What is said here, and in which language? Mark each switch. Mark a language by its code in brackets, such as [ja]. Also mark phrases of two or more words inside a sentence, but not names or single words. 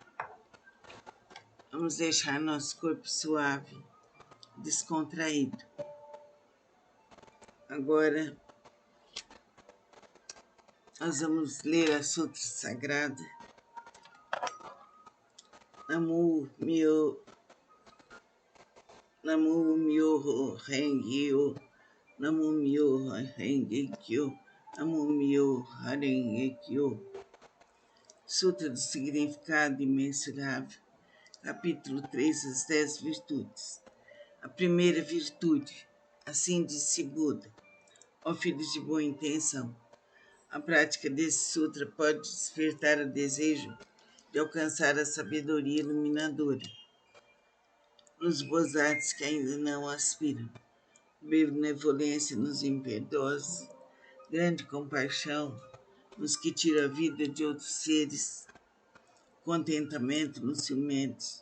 [pt] vamos deixar nosso corpo suave, descontraído. Agora, nós vamos ler a Sutra Sagrada. [ja] 南無妙法蓮華経、南無妙法蓮華経、南無妙法蓮華経. [pt] Sutra do Significado Imensurável, capítulo 3, as 10 virtudes. A primeira virtude, assim disse Buda, ó filhos de boa intenção. A prática desse sutra pode despertar o desejo de alcançar a sabedoria iluminadora, nos bosats que ainda não aspiram, benevolência nos impiedosos, grande compaixão nos que tira a vida de outros seres, contentamento nos ciumentos,